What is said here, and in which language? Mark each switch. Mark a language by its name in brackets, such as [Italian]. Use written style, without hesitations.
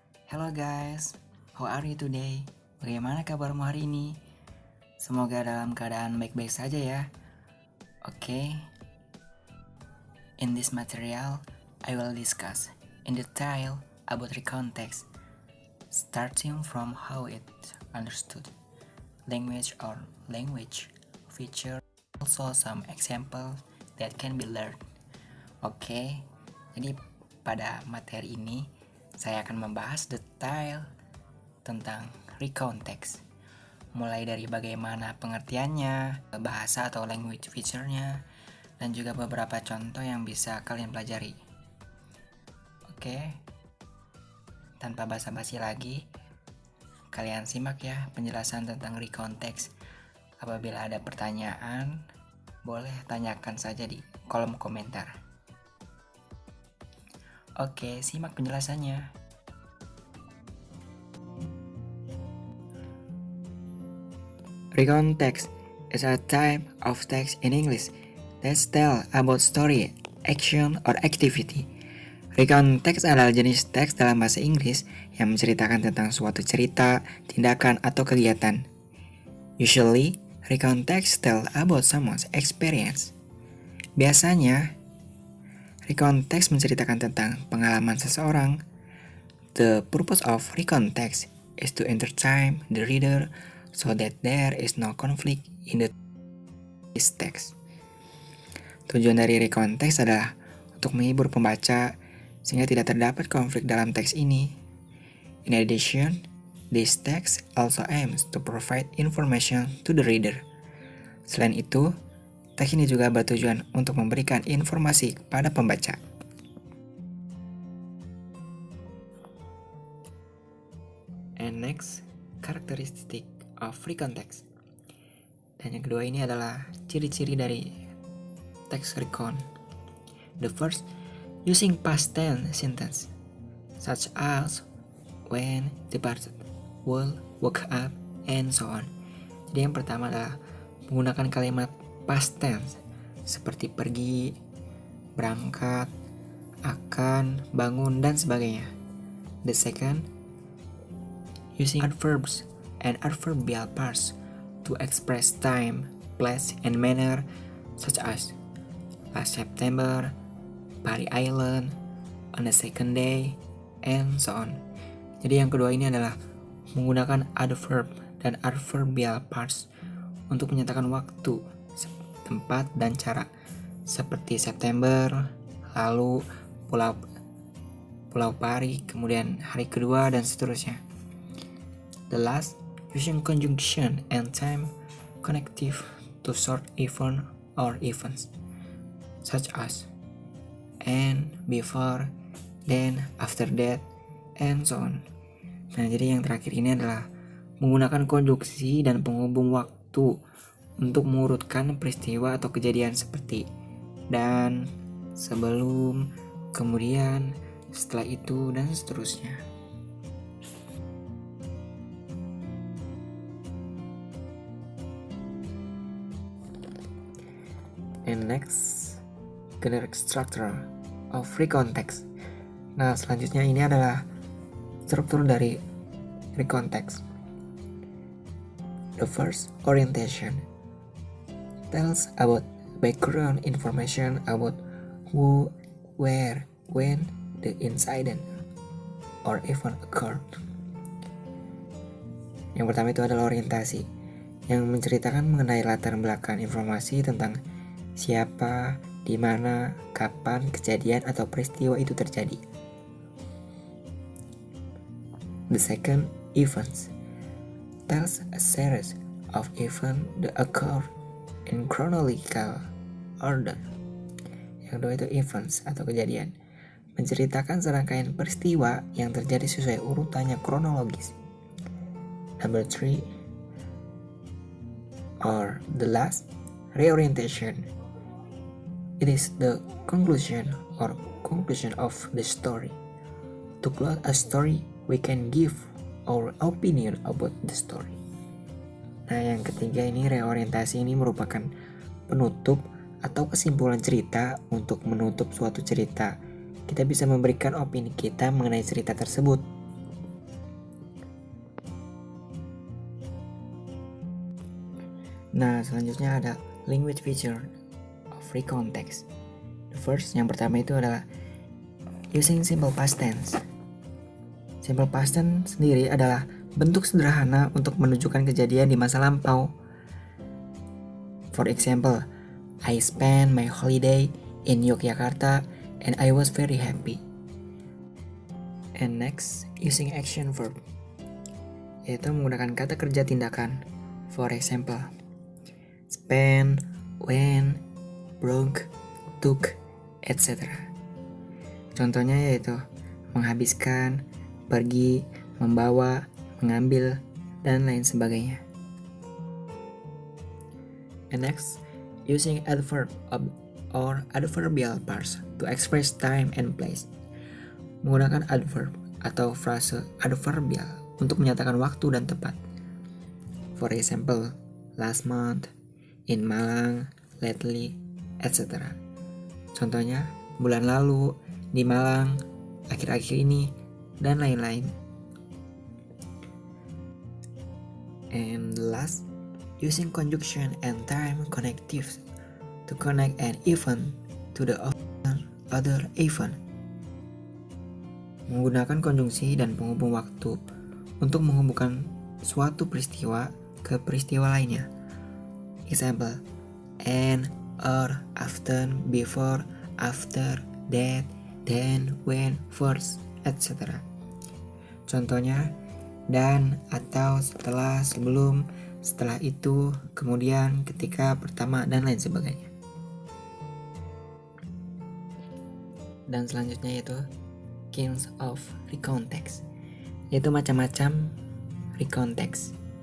[English] Hello guys, how are you today? [Indonesian] Bagaimana kabarmu hari ini? Semoga dalam keadaan baik-baik saja ya. Oke. [English] In this material, I will discuss in detail about recontext, starting from how it understood, language or language feature, also some example that can be learned. [Indonesian] Oke, jadi pada materi ini saya akan membahas detail tentang recontext, mulai dari bagaimana pengertiannya, bahasa atau language feature-nya, dan juga beberapa contoh yang bisa kalian pelajari. Oke, tanpa basa-basi lagi, kalian simak ya penjelasan tentang recontext. Apabila ada pertanyaan, boleh tanyakan saja di kolom komentar. Oke, simak penjelasannya. [English] Recontext is a type of text in English that tells about story, action, or activity. [Indonesian] Recontext adalah jenis teks dalam bahasa Inggris yang menceritakan tentang suatu cerita, tindakan, atau kegiatan. [English] Usually, recontext tells about someone's experience. [Indonesian] Biasanya, recontext menceritakan tentang pengalaman seseorang. [English] The purpose of recontext is to entertain the reader so that there is no conflict in the text. [Indonesian] Tujuan dari recontext adalah untuk menghibur pembaca sehingga tidak terdapat konflik dalam teks ini. [English] In addition, this text also aims to provide information to the reader. [Indonesian] Selain itu, teks ini juga bertujuan untuk memberikan informasi kepada pembaca. [English] And next, characteristic of recontext. [Indonesian] Dan yang kedua ini adalah ciri-ciri dari teks recon. [English] The first, using past tense sentence, such as when, departed, will, woke up, and so on. [Indonesian] Jadi yang pertama adalah menggunakan kalimat past tense, seperti pergi, berangkat, akan, bangun, dan sebagainya. [English] The second, using adverbs and adverbial parts to express time, place, and manner, such as last September, Pari Island, on the second day, and so on. [Indonesian] Jadi yang kedua ini adalah menggunakan adverb dan adverbial parts untuk menyatakan waktu, tempat, dan cara, seperti September, lalu Pulau Pari, kemudian hari kedua, dan seterusnya. [English] The last, using conjunction and time connective to short event or events, such as and, before, then, after that, and so on. [Indonesian] Nah, jadi yang terakhir ini adalah menggunakan konjungsi dan penghubung waktu untuk mengurutkan peristiwa atau kejadian seperti dan, sebelum, kemudian, setelah itu, dan seterusnya. [English] And next, generic structure of recontext. [Indonesian] Nah, selanjutnya ini adalah struktur dari recontext. [English] The first, orientation, tells about background information about who, where, when the incident or event occurred. [Indonesian] Yang pertama itu adalah orientasi, yang menceritakan mengenai latar belakang informasi tentang siapa, di mana, kapan kejadian atau peristiwa itu terjadi. [English] The second, events, tells a series of events that occur in chronological order. [Indonesian] Yang kedua itu events atau kejadian, menceritakan serangkaian peristiwa yang terjadi sesuai urutannya kronologis. [English] Number three, or the last, reorientation. It is the conclusion of the story. To close a story, we can give our opinion about the story. [Indonesian] Nah, yang ketiga ini reorientasi ini merupakan penutup atau kesimpulan cerita untuk menutup suatu cerita kita bisa memberikan opini kita mengenai cerita tersebut. Nah, selanjutnya ada [English] language feature of recontext. The first, [Indonesian] yang pertama itu adalah [English] using simple past tense. [Indonesian] Simple past tense sendiri adalah bentuk sederhana untuk menunjukkan kejadian di masa lampau. [English] For example, I spent my holiday in Yogyakarta and I was very happy. And next, using action verb, [Indonesian] yaitu menggunakan kata kerja tindakan. [English] For example, spend, went, broke, took, etc. [Indonesian] Contohnya yaitu menghabiskan, pergi, membawa, mengambil, dan lain sebagainya. [English] And next, using adverb or adverbial parts to express time and place. [Indonesian] Menggunakan adverb atau frase adverbial untuk menyatakan waktu dan tempat. [English] For example, last month, in Malang, lately, etc. [Indonesian] Contohnya, bulan lalu, di Malang, akhir-akhir ini, dan lain-lain. [English] And last, using conjunction and time connectives to connect an event to the other event. [Indonesian] Menggunakan konjungsi dan penghubung waktu untuk menghubungkan suatu peristiwa ke peristiwa lainnya. [English] Example, and, or, often, before, after, that, then, when, first, etc. [Indonesian] Contohnya, dan, atau, setelah, sebelum, setelah itu, kemudian, ketika, pertama, dan lain sebagainya. Dan selanjutnya yaitu [English] kinds of recontext, [Indonesian] yaitu macam-macam recontext.